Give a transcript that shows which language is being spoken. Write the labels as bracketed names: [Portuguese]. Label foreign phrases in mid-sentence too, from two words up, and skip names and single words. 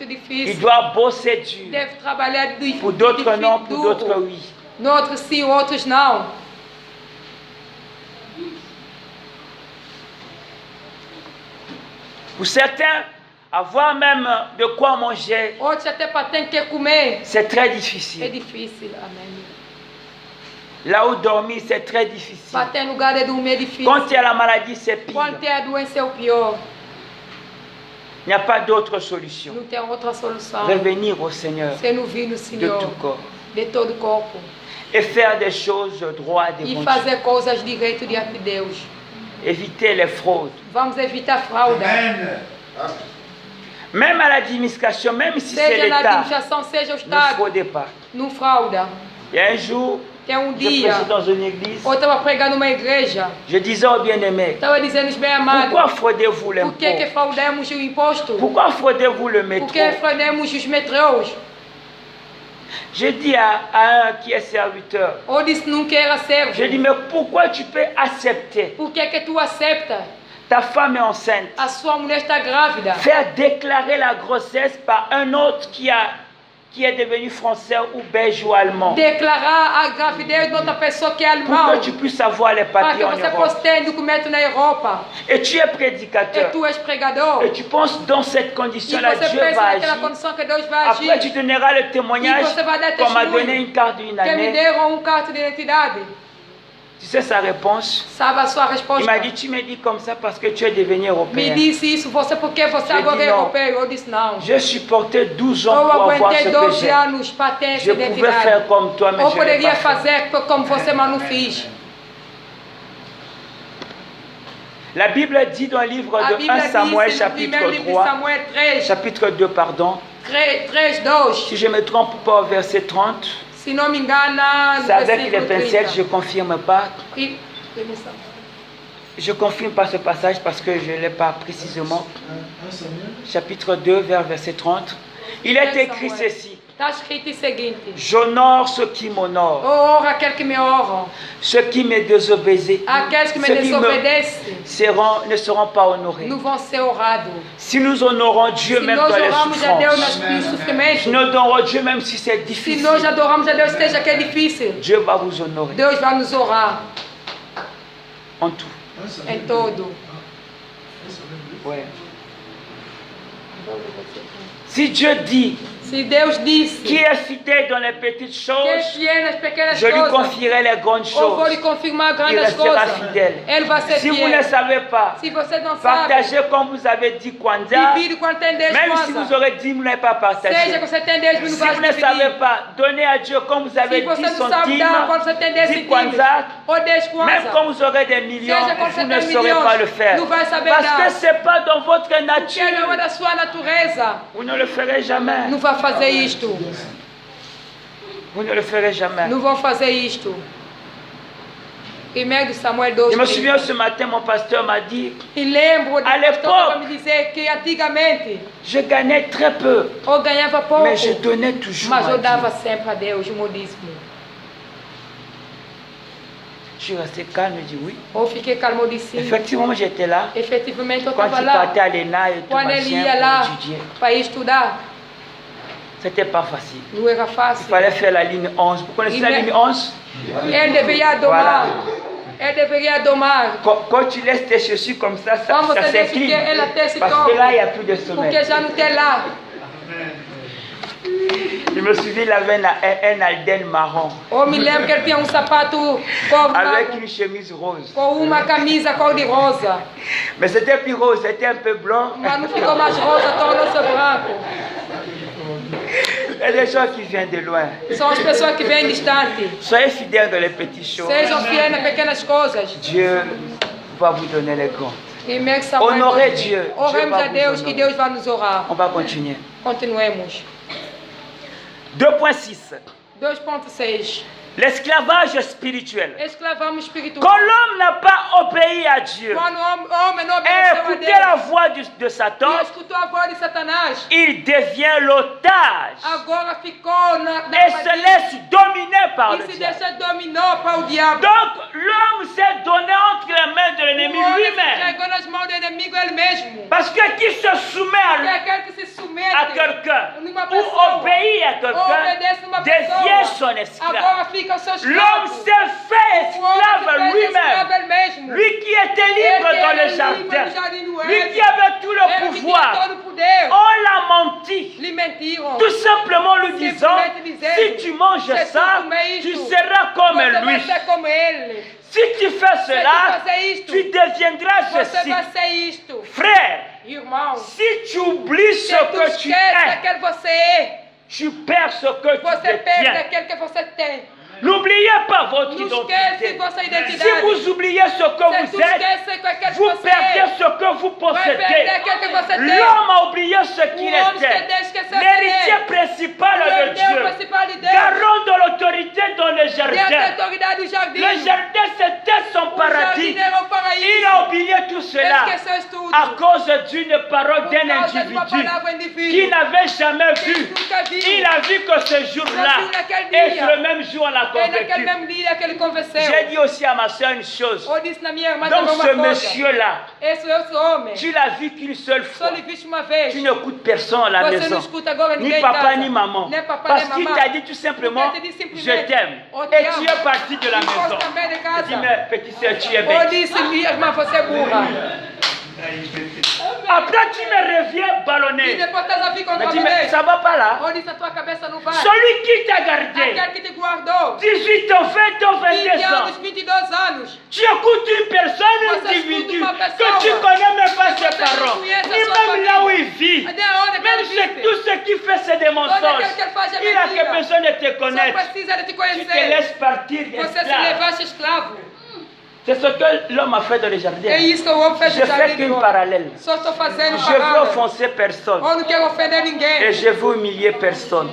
[French] Il [Portuguese] difícil. [French] doit bosser dur. [Portuguese] Deve trabalhar [French] Pour d'autres non, pour d'autres oui. [Portuguese] Noutros sim, outros não. [French] Pour certains, avoir même de quoi manger, [Portuguese] Outros até para ter que comer. [French] c'est très [Portuguese] É [French] difficile. [Portuguese] difícil, amém. [French] Là où dormir, c'est très difficile. [Portuguese] Para ter lugar de dormir é difícil. [French] Quand il y a la maladie, c'est pire. [Portuguese] Quando tem a doença é o pior. [French] Il n'y a pas d'autre solution. [Portuguese] Não tem outra solução. [French] Revenir au Seigneur [Portuguese] Você não vir no de Senhor [French] tout corps [Portuguese] de todo o corpo. [French] et faire des choses droites [Portuguese] E [French] devant Dieu. [Portuguese] fazer coisas direito diante de Deus. [French] Éviter les fraudes. [Portuguese] Vamos evitar fraude. [French] Même à l'administration, même si c'est [Portuguese] Seja na [French] l'État, [Portuguese] administração, seja o [French] ne [Portuguese] Estado. [French] fraudez pas. [Portuguese] Não frauda. [French] Il y a un jour, [Portuguese] Tem um [French] je [Portuguese] dia, [French] prêchais dans une église, [Portuguese] ou eu estava pregando numa igreja, [French] je disais aux bien-aimés, [Portuguese] estava dizendo os bem amados, [French] pourquoi fraudez-vous [Portuguese] por que [French] l'impôt? [Portuguese] fraudamos o imposto? [French] Pourquoi fraudez-vous le [Portuguese] Por [French] métro? [Portuguese] que fraudamos os metrôs? [French] Je dis à un qui est serviteur, [Portuguese] Ou disse nunca era servo. [French] je dis, mais pourquoi tu peux accepter? [Portuguese] Por que tu accepta? [French] Ta femme est enceinte. [Portuguese] A sua mulher está grávida. [French] Faire déclarer la grossesse par un autre qui est devenu français ou belge ou allemand. [Portuguese] Declarar a gravidez de outra pessoa que é [French] Pour [Portuguese] alemão. [French] que tu puisses avoir les [Portuguese] Para [French] papiers [Portuguese] que [French] en [Portuguese] você [French] Europe. [Portuguese] possa ter documento na Europa. [French] Et tu es [Portuguese] E [French] prédicateur. [Portuguese] tu és pregador. [French] Et tu penses dans cette [Portuguese] E [French] condition-là, [Portuguese] você [French] Dieu [Portuguese] pensa [French] va [Portuguese] naquela [French] agir. [Portuguese] condição que Deus vai [French] Après, tu [Portuguese] agir. [French] donneras le témoignage [Portuguese] E você vai dar [French] qu'on m'a [Portuguese] testemunho. [French] donné une carte d'une [Portuguese] Que me [French] année. [Portuguese] deram carta de identidade. [French] Tu sais sa réponse? [Portuguese] Sabe a sua [French] Il [Portuguese] resposta? [French] m'a dit, tu me dis comme ça parce que tu es devenu [Portuguese] Me [French] européen. [Portuguese] disse isso, você porque você [French] Je [Portuguese] agora [French] dis [Portuguese] é não. europeu. Eu disse não. [French] J'ai supporté 12 ans [Portuguese] Eu [French] pour avoir [Portuguese] aguentei [French] ce [Portuguese] 12 [French] que j'ai. [Portuguese] anos para ter essa [French] Je pouvais [Portuguese] identidade. [French] faire comme toi, mais [Portuguese] Ou [French] je ne l'ai [Portuguese] poderia [French] pas fait. [Portuguese] fazer como você, mas não fiz. [French] La Bible dit dans le livre [Portuguese] A [French] de [Portuguese] Bíblia [French] 1 Samuel, [Portuguese] diz no primeiro [French] chapitre [Portuguese] livro de [French] 3, [Portuguese] Samuel 3, [French] chapitre 2, pardon. [Portuguese] 3:2. [French] Si je me trompe pas au verset 30, [Portuguese] Se não me engana, no [French] c'est avec les [Portuguese] versículo [French] pincettes, je [Portuguese] 30. [French] ne confirme pas. [Portuguese] E- [French] Je ne confirme pas ce passage parce que je ne l'ai pas précisément. Chapitre 2, vers verset 30. Il est écrit ceci. [Portuguese] Está escrito o seguinte: [French] J'honore ceux qui [Portuguese] Eu [French] m'honorent, [Portuguese] honro aqueles que me honram, [French] ceux qui me désobéissent, [Portuguese] aqueles que me [French] ceux qui [Portuguese] desobedecem [French] ne seront pas honorés. [Portuguese] não vão ser honrados. [French] Si nous honorons Dieu [Portuguese] Se [French] même [Portuguese] nós [French] dans les [Portuguese] honramos a Deus [French] souffrances, [Portuguese] nos [French] si [Portuguese] sofrimentos, [French] nous honorons Dieu même si c'est [Portuguese] se [French] difficile, [Portuguese] nós adoramos a Deus, seja que é difícil, [French] Dieu va vous honorer [Portuguese] Deus vai nos honrar [French] en tout. [Portuguese] em todo. [French] Ouais. Si Dieu dit [Portuguese] Se Deus disse [French] qui est fidèle dans les petites [Portuguese] que [French] choses, [Portuguese] fiel nas pequenas [French] je lui [Portuguese] coisas, [French] confierai les grandes [Portuguese] eu vou lhe [French] choses. [Portuguese] confirmar [French] Il [Portuguese] grandes [French] restera [Portuguese] coisas. [French] fidèle. [Portuguese] Ele vai ser [French] Si vous ne [Portuguese] fiel. [French] savez pas, [Portuguese] Se você não sabe, [French] partagez comme vous avez dit Kwanzaa, [Portuguese] divide quando tem 10 [French] même si vous [Portuguese] coisas. [French] aurez dit, vous n'avez pas partagé. [Portuguese] Seja que você tem 10 mil, [French] Si [Portuguese] não vai [French] vous ne savez [Portuguese] dividir. [French] pas, donnez à Dieu comme vous avez [Portuguese] Se você [French] 10 [Portuguese] não sabe dar quando você tem 10 10 centímetros [French] Kwanzaa, [Portuguese] ou 10 [French] même [Portuguese] kwanzaa, [French] quand vous aurez des millions, [Portuguese] Seja quando [French] vous [Portuguese] você [French] ne [Portuguese] tem [French] saurez [Portuguese] milhões, [French] pas le faire. [Portuguese] não vai saber [French] Parce [Portuguese] dar. [French] que ce n'est pas dans votre [Portuguese] que não é [French] nature. [Portuguese] da sua natureza, [French] Vous ne le ferez jamais. [Portuguese] não vai fazer isto. [French] Vous ne le ferez jamais. [Portuguese] Não vão fazer isto. 1 Samuel 2. [French] Je me souviens ce matin, mon pasteur m'a dit, [Portuguese] E lembro de [French] À [Portuguese] pastor [French] l'époque, [Portuguese] me dizer que antigamente [French] je gagnais très peu, [Portuguese] eu ganhava pouco, [French] mais je donnais toujours [Portuguese] mas [French] à [Portuguese] eu [French] Dieu. [Portuguese] dava sempre a Deus o meu dízimo. [French] Je suis resté calme et dit oui. [Portuguese] Eu fiquei calmo de sim. [French] Effectivement, j'étais là. [Portuguese] Efetivamente eu [French] Quand [Portuguese] estava [French] il [Portuguese] lá. [French] partait à l'ENA et tout [Portuguese] Quando ele [French] machin [Portuguese] ia [French] pour [Portuguese] lá [French] étudier, [Portuguese] para estudar, [French] c'était pas facile. [Portuguese] não era [French] Il [Portuguese] fácil. [French] fallait faire la ligne 11. Vous connaissez la ligne 11? [Portuguese] Ele devia domar. Ele deveria domar. [French] Quand tu laisses tes chaussures comme ça, [Portuguese] Quando [French] ça [Portuguese] você deixa que [French] s'incline. [Portuguese] ela até se [French] Parce que là, il n'y a [Portuguese] toque. [French] plus de sommeil. [Portuguese] Porque já não tem lá. [French] Je me souviens, il avait un Alden marron [Portuguese] Eu me lembro que ele tinha sapato cor [French] avec [Portuguese] marrom, [French] une chemise rose. [Portuguese] com uma camisa cor de rosa. [French] Mais c'était plus rose, c'était un peu blanc. [Portuguese] Mas não ficou mais rosa, tornou-se branco. [French] Il y a des gens qui viennent de loin. [Portuguese] São as pessoas que vêm distante. [French] Soyez fidèles dans les petites choses. [Portuguese] Sejam fiéis nas pequenas coisas. [French] Dieu va vous donner les comptes. [Portuguese] E mesmo [French] Honorez Dieu. [Portuguese] Oremos [French] Dieu va [Portuguese] a Deus [French] vous [Portuguese] e [French] honorer. [Portuguese] Deus vai nos honrar. [French] On va continuer. [Portuguese] Continuemos. [French] 2.6. [Portuguese] 2.6. [French] L'esclavage spirituel. [Portuguese] Escravamos espiritual. [French] Quand l'homme n'a pas obéi à Dieu [Portuguese] Quando o homem não [French] et [Portuguese] obedeceu a [French] écouté [Portuguese] Deus [French] la voix de Satan, [Portuguese] e escutou a voz de Satanás, [French] il devient l'otage [Portuguese] agora ficou na [French] et se laisse dominer par le [Portuguese] e se [French] diable. [Portuguese] deixa dominou para o diabo. [French] Donc l'homme s'est donné entre les mains de l'ennemi [Portuguese] O homem se [French] lui-même. [Portuguese] entregou nas mãos do inimigo ele mesmo. [French] Parce que qui se soumet [Portuguese] Porque aquele que se submete [French] à quelqu'un [Portuguese] numa [French] ou [Portuguese] pessoa, [French] obéit à [Portuguese] obedece [French] quelqu'un [Portuguese] numa [French] devient [Portuguese] pessoa, [French] son esclave. [Portuguese] agora fica o seu [French] L'homme [Portuguese] escravo. [French] s'est fait [Portuguese] O homem [French] esclave [Portuguese] se fez [French] lui-même. [Portuguese] escravo ele mesmo. [French] Lui qui était [Portuguese] Ele [French] libre [Portuguese] que [French] dans [Portuguese] era [French] le [Portuguese] livre [French] jardin. [Portuguese] no jardim do [French] Lui [Portuguese] Éden. [French] qui avait tout le [Portuguese] Ele que tinha [French] pouvoir. [Portuguese] todo o poder. [French] On l'a menti. [Portuguese] Lhe mentiram. [French] Tout simplement lui disant, [Portuguese] Simplesmente dizendo, [French] si tu manges [Portuguese] se tu [French] ça, [Portuguese] comer [French] tu [Portuguese] isto, [French] seras comme [Portuguese] Você vai [French] lui. [Portuguese] ser como ele. [French] Si tu fais [Portuguese] Se [French] cela, [Portuguese] tu fazer isto, [French] tu deviendras [Portuguese] você [French] ceci. [Portuguese] vai ser isto. [French] Frère, [Portuguese] Irmão, [French] si tu oublies [Portuguese] se [French] ce [Portuguese] tu [French] que tu [Portuguese] esquece [French] es, [Portuguese] aquele que você é, [French] tu perds ce que tu [Portuguese] você perde [French] détiens. [Portuguese] aquele que você tem. [French] N'oubliez pas votre [Portuguese] Não esquece [French] identité. [Portuguese] vossa [French] Si [Portuguese] identidade. [French] vous oubliez ce que [Portuguese] Se [French] vous [Portuguese] tu [French] êtes, [Portuguese] esquece aquele que [French] vous [Portuguese] você [French] perdez [Portuguese] é, [French] ce que vous [Portuguese] vai perder [French] possédez. [Portuguese] aquele que você tem. [French] L'homme a oublié ce qu'il [Portuguese] O homem [French] était. [Portuguese] esqueceu [French] L'héritier [Portuguese] quem é. [French] principal [Portuguese] O [French] de [Portuguese] herdeiro [French] Dieu. [Portuguese] principal de Deus. [French] Garant de l'autorité dans le [Portuguese] Deus tem [French] jardin. [Portuguese] autoridade do jardim. [French] Le jardin, c'était son [Portuguese] O [French] paradis. [Portuguese] jardim era o paraíso. [French] Il a oublié tout cela [Portuguese] Esqueceu isso tudo. [French] à cause d'une parole [Portuguese] Por [French] d'un [Portuguese] causa de uma [French] individu [Portuguese] palavra [French] qui [Portuguese] indivíduo. [French] n'avait jamais [Portuguese] Que [French] vu. [Portuguese] nunca viu. [French] Il a vu que ce jour-là, [Portuguese] Só viu naquele [French] et [Portuguese] dia. [French] ce même jour, on l'a [Portuguese] E naquele [French] convaincu. [Portuguese] mesmo dia que ele convenceu. [French] J'ai dit aussi à ma soeur une chose. [Portuguese] Eu disse na minha irmã [French] Donc [Portuguese] também [French] ce [Portuguese] uma coisa. [French] monsieur-là, [Portuguese] Esse homem, [French] tu l'as vu qu'une seule [Portuguese] só [French] fois. [Portuguese] lhe viste uma vez. [French] Tu n'écoutes personne à la [Portuguese] Você não [French] maison. [Portuguese] escuta agora [French] Ni [Portuguese] ninguém em [French] papa [Portuguese] casa. [French] ni maman. [Portuguese] Nem papai [French] Parce [Portuguese] nem [French] qu'il [Portuguese] mamãe. [French] t'a dit tout simplement, [Portuguese] Porque te disse [French] je [Portuguese] simplesmente, [French] t'aime. [Portuguese] eu te [French] Et [Portuguese] amo. [French] tu es parti de la [Portuguese] E foste [French] maison. [Portuguese] também de [French] Je [Portuguese] casa. [French] dis, mais petite soeur, tu es [Portuguese] Eu [French] bête. [Portuguese] disse, minha irmã, você é burra. [French] Après, tu me reviens [Portuguese] E [French] ballonner. [Portuguese] depois estás a vir [French] Mais [Portuguese] contra [French] dis, [Portuguese] mim. [French] mais ça va pas là. [Portuguese] Eu disse, a tua cabeça não vai. [French] Celui qui t'a gardé, [Portuguese] Aquele que te guardou. [French] 18 ans, 20 ans, [Portuguese] 20 [French] 22 ans. [Portuguese] anos, 22 anos. [French] Tu écoutes une personne, un [Portuguese] Você [French] individu, [Portuguese] escuta uma [French] que [Portuguese] pessoa. [French] tu connais même pas [Portuguese] Você [French] ses [Portuguese] não [French] parents. [Portuguese] conhece a [French] Ni [Portuguese] sua [French] même là [Portuguese] família. [French] où il vit. [Portuguese] Até onde [French] Même [Portuguese] ele [French] c'est [Portuguese] vive. [French] tout ce qui fait, c'est des [Portuguese] Todo [French] mensonges. [Portuguese] aquele que ele faz é [French] Il a que [Portuguese] mentira. [French] besoin de te [Portuguese] Só [French] connaître. [Portuguese] precisa de te [French] Tu te [Portuguese] conhecer. [French] laisses partir [Portuguese] Você se [French] d'esclave. [Portuguese] levaste escravo. [French] C'est ce que l'homme a fait dans le jardin. [Portuguese] É isso que o homem fez [French] Je [Portuguese] no [French] fais [Portuguese] jardim. [French] qu'une [Portuguese] do homem. [French] parallèle. [Portuguese] Só estou fazendo [French] Je veux [Portuguese] parada. [French] offenser personne. [Portuguese] Eu não quero ofender [French] Et [Portuguese] ninguém. [French] je veux humilier personne.